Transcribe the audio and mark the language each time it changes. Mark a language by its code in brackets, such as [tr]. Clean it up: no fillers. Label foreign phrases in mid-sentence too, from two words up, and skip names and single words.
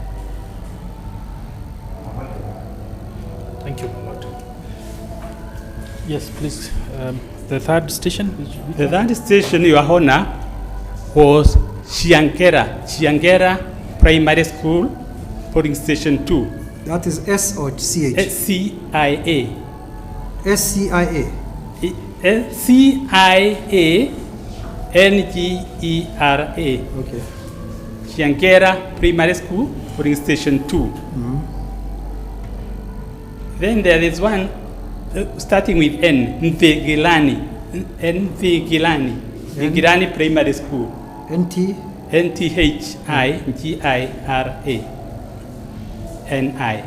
[en] Thank you, my Lord. Yes, please. The third station? The third station, Your Honor, was Shiangera Primary School, polling station 2. That is S or CH? SCIA. SCIA. CIANGERA. Okay. Shiangera Primary School, polling station 2. Then there is one starting with N, Nthigilani. Nthigilani Primary School. NTHIGIRA.